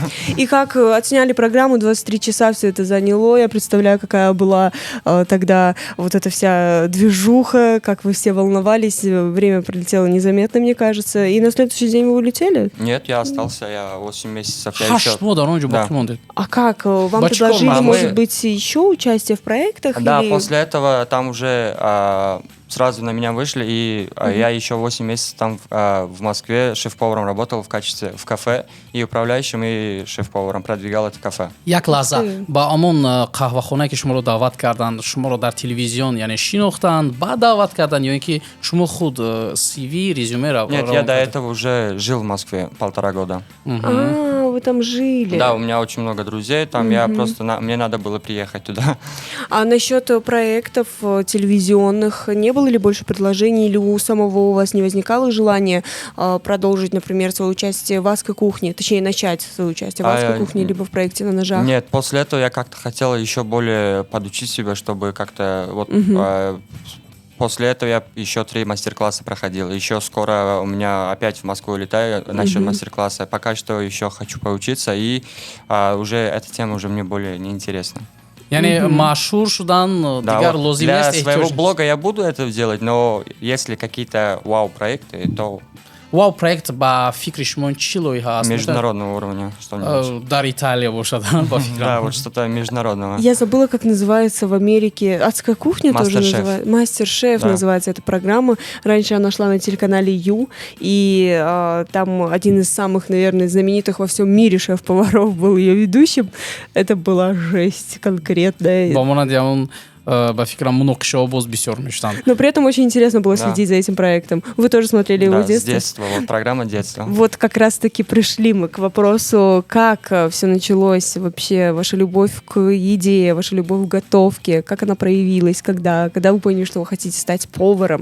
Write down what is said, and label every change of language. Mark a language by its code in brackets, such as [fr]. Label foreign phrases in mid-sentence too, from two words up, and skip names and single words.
[ru] И как отсняли программу, 23 часа все это заняло. Я представляю, какая была тогда вот эта вся движуха, как вы все волновались. Время пролетело незаметно, мне кажется. И на следующий день вы улетели? Нет, я остался, я 8 месяцев. Я [tg] ҳашт [ru] еще... [tg] моҳ дар он ҷо [ru] Да. [tg] боқӣ мондед [ru] А как? Вам Бочком, предложили, а мы- может быть, еще участие в проектах? Да, или- после этого там уже сразу на меня вышли, и я еще 8 месяцев там в Москве шеф-поваром работал в кафе, и управляющим, и шеф-поваром продвигал это кафе. [tg] як лаҳза [ru] Окей. [tg] ба омон қаҳвахонае ки шуморо даъват карданд шуморо дар телевизион яъне шинохтанд баъд даъват карданд ё ин ки шумо худ CV резюмеро [ru] Нет, я до этого уже жил в Москве 1,5 года. А, вы там жили. Да, у меня очень много друзей там, я просто, мне надо было приехать туда. А насчет проектов телевизионных, не было ли больше предложений, или у самого у вас не возникало желания продолжить, например, свое участие в «Адской кухне», точнее, начать свое участие в «Адской кухне», либо в проекте «На ножах»? Нет, после этого я как-то хотел еще более подучить себя, чтобы как-то вот... После этого я еще 3 мастер-класса проходил. Еще скоро у меня опять в Москву летаю насчет мастер-класса. Пока что еще хочу поучиться, и уже эта тема уже мне более неинтересна. [tg] яъне машҳур шудан [ru] Да, [tg] дигар [ru] вот [tg] лозим [ru] для [tg] нест [ru] своего [tg] эҳтиёҷ [ru] блога я буду это делать, но если какие-то вау-проекты, то вау проект [tg] ба фикри шумо чӣ лоиҳа аст [ru] международного уровня что-нибудь. [tg] дар Италия бошад ба [ru] Да, [tg] фикрам [ru] вот что-то международного. Я забыла, как называется в Америке. «Адская кухня» тоже Мастер-шеф. называется. «Мастер-шеф» Да. называется эта программа. Раньше она шла на телеканале Ю, и там один из самых, наверное, знаменитых во всем мире шеф-поваров был ее ведущим. Это была жесть конкретная. [tg] ба монанди ҳамон ба фикрам муноқишаҳо боз бисёр мештанд [ru] Но при этом очень интересно было Да. следить за этим проектом. Вы тоже смотрели его Да, в с детстве? детства, вот программа детства. Вот как раз-таки пришли мы к вопросу, как все началось вообще, ваша любовь к еде, ваша любовь к готовке, как она проявилась, когда вы поняли, что вы хотите стать поваром?